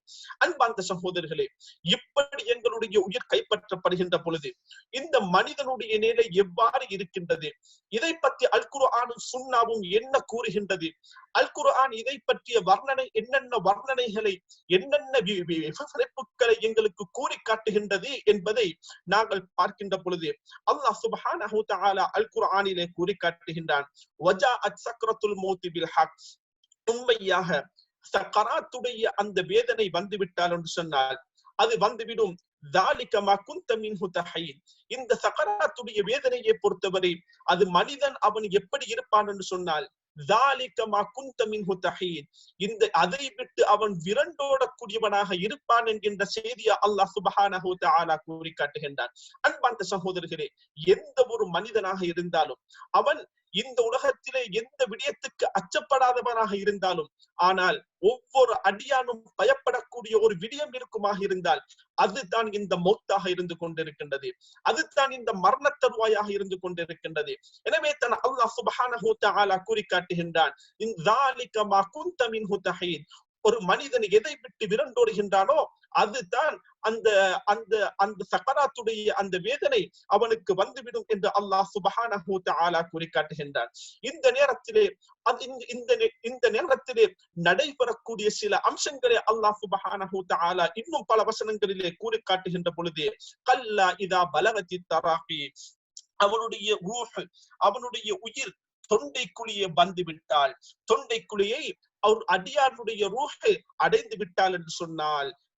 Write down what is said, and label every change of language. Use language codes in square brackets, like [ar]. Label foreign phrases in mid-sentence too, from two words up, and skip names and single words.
[ta] அன்பார்ந்த சகோதரர்களே, இப்படி எங்களுடைய உயிர் கைப்பற்றப்படுகின்ற பொழுது இந்த மனிதனுடைய நிலை எவ்வாறு இருக்கின்றது, இதை பற்றி அல் குர்ஆனும் சுன்னாவும் என்ன கூறுகின்றது, அல் குர்ஆன் இதை பற்றிய வர்ணனை என்னென்ன வர்ணனைகளை என்னென்ன விவரிப்புகளை எங்களுக்கு கூறி காட்டுகின்றது என்பதை நாங்கள் பார்க்கின்ற பொழுது [ar] الله سبحانه وتعالى [ta] அல் குர்ஆனிலே கூறி காட்டுகின்றான். [ar] وجاءت سكرة الموت بالحق, [ta] உண்மையாக சக்கராத்துடைய அந்த வேதனை வந்துவிட்டால் என்று சொன்னால் அது வந்துவிடும். [ar] ذَلِكَ مَا كُنْتَ مِنْهُ تَحِيدٌ, [ta] இந்த சக்கராத்துடைய வேதனையை பொறுத்தவரை அது மனிதன் அவன் எப்படி இருப்பான் என்று சொன்னால் [ar] ذَلِكَ مَا كُنْتَ مِنْهُ تَحِيدٌ, [ta] இந்த அதை விட்டு அவன் விரண்டோடக்கூடியவனாக இருப்பான் என்கின்ற செய்தியை [ar] الله سبحانه وتعالى [ta] கூறி காட்டுகின்றான். அன்பார்ந்த சகோதரர்களே, எந்த ஒரு மனிதனாக இருந்தாலும் அவன் இந்த உலகத்திலே எந்த விடயத்துக்கு அச்சப்படாதவனாக இருந்தாலும், ஆனால் ஒவ்வொரு அடியானும் பயப்படக்கூடிய ஒரு விடயம் இருக்குமாக இருந்தால் அதுதான் இந்த மௌத்தாக இருந்து கொண்டிருக்கின்றது, அதுதான் இந்த மரண தருவாயாக இருந்து கொண்டிருக்கின்றது. எனவே தான் [ar] الله سبحانه وتعالى [ta] கூறி காட்டுகின்றான், [ar] ذَلِكَ مَا كُنْتَ مِنْهُ تَحِيدٌ, [ta] ஒரு மனிதன் எதை விட்டு விரண்டோடுகின்றானோ அதுதான் அந்த அந்த அந்த சக்கராத்துடைய அந்த வேதனை அவனுக்கு வந்துவிடும் என்று [ar] الله سبحانه وتعالى [ta] கூறி காட்டுகின்றான். இந்த நேரத்திலே இந்த நேரத்திலே நடைபெறக்கூடிய சில அம்சங்களை [ar] الله سبحانه وتعالى [ta] இன்னும் பல வசனங்களிலே கூறி காட்டுகின்ற பொழுது [ar] كلا إذا بلغت التراقي, [ta] அவனுடைய ரூஹ், அவனுடைய உயிர் தொண்டைக்குழியே வந்து விட்டால், தொண்டைக்குழியை அவர் அடியாருடைய ரூஹ் அடைந்து விட்டால் என்று சொன்னால்